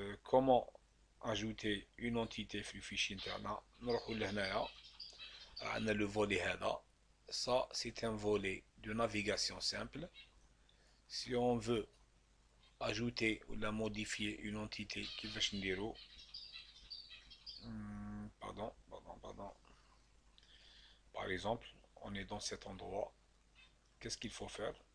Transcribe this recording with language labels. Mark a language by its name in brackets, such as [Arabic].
[French] Comment ajouter une entité في fichier interna? [Arabic] نروحوا لهنايا عندنا le volet هذا. [French] Ça, c'est un volet de navigation simple. Si on veut ajouter ou la modifier une entité [Arabic] كيفاش نديرو؟ [French] Pardon. Par exemple, on est dans cet endroit. Qu'est-ce qu'il faut faire?